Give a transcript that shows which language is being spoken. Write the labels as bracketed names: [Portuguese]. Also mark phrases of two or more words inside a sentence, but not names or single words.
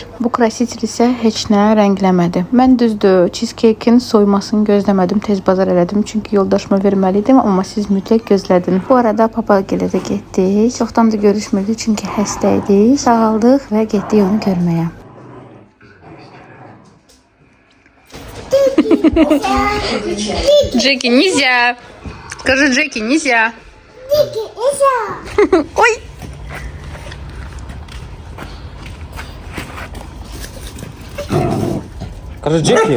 [Azerbaijani] Bu krasitel isə heç nə rəngləmədi. Mən düzdür, cheesecake-in soymasını gözləmədim, tez bazar elədim, çünki yoldaşıma verməli idim, amma siz mütləq gözlədin. Bu arada Papagilə də getdik. Çoxdan da görüşmürdük, çünki xəstə idik. Sağaldıq və getdik onu görməyə. [Russian] Джеки, нельзя. Скажи, Джеки, нельзя. Джеки, нельзя. Ой. Скажи, Джеки.